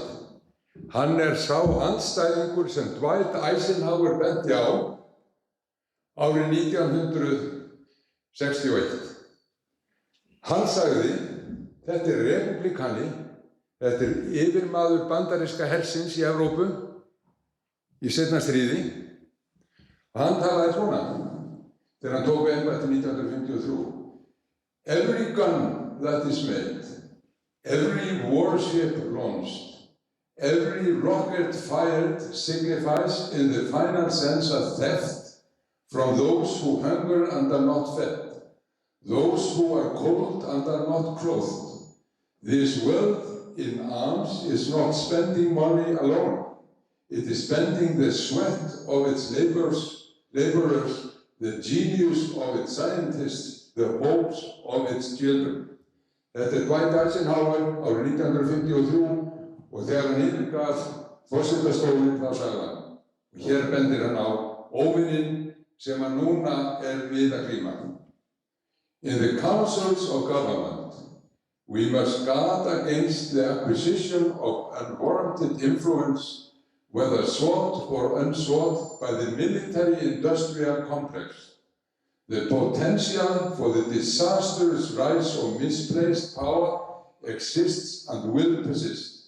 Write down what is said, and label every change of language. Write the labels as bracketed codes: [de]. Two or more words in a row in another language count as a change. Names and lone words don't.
[is] Hann er sá andstæðingur sem Dwight Eisenhower benti á árið 1961. Hann sagði, þetta er republikani, þetta er yfirmaður bandaríska hersins í Evrópu í seinna stríði og hann talaði svona þegar hann tók embætti 1953. [en] Every gun that is made, every warship launched, every rocket fired signifies in the final sense a theft from those who hunger and are not fed, those who are cold and are not clothed. This wealth in arms is not spending money alone. It is spending the sweat of its laborers, the genius of its scientists, the hopes of its children. [is] Þetta er Dwight Eisenhower árið 1953 og þegar hann yfirgaf forsetastólinn þá sagði hann. Og hér bendir hann á óvininn sem hann núna er við að glíma. [en] In the councils of government, we must guard against the acquisition of unwarranted influence, whether sought or unsought, by the military-industrial complex. The potential for the disastrous rise of misplaced power exists and will persist.